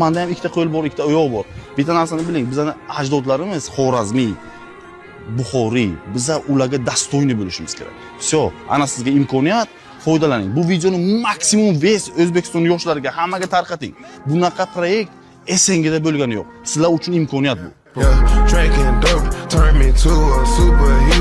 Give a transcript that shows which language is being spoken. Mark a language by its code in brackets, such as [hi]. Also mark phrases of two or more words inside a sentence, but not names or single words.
[uz] Menda ham ikkita qo'l bor, ikkita oyoq bor. Bitta narsani biling, bizning ajdodlarimiz Xorazmiy, Buxoriy, biza ularga dastoyni bo'lishimiz kerak. Всё, ana sizga imkoniyat, foydalaning. Bu videoni maksimum vez O'zbekiston yoshlariga hammaga tarqating. Bunaqa proyekt SNGda bo'lgani yo'q. Sizlar uchun imkoniyat bu. [en] Yeah, drinking dope turned me to a super